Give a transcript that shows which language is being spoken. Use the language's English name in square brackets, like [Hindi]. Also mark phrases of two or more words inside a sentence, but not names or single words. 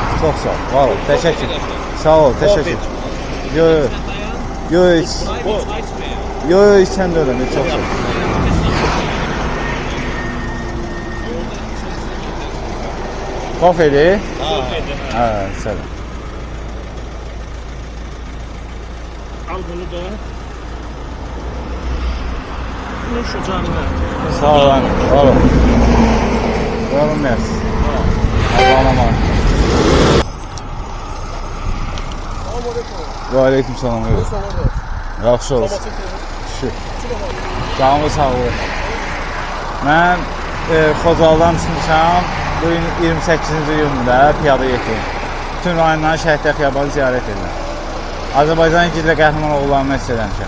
[Azerbaijani] Çox sağ ol. Var ol, təşəkkür. Sağ ol, təşəkkür. Yox, yox. Yox, yox, içən deyiləm. Çox sağ ol. Kofeli? Hə, səlam. Al bunu da. [Turkish] Bunu şu canına. [Azerbaijani] Sağ ol, əmi. Var ol. Yorulmayasın. [Turkish] Allah'ına emanet. Ve aleyküm selam. [Azerbaijani] Yaxşı olsun. Şükür. Canlı sağ olun. Mən Xocaldan çıxmışam. Bugün 28-ci iyunda piyada yetiyim. Bütün rayonların şəhidlər xiyabanı ziyarət edirəm. Azərbaycan igidlə qəhrəman oğullarını məhz eləmişəm.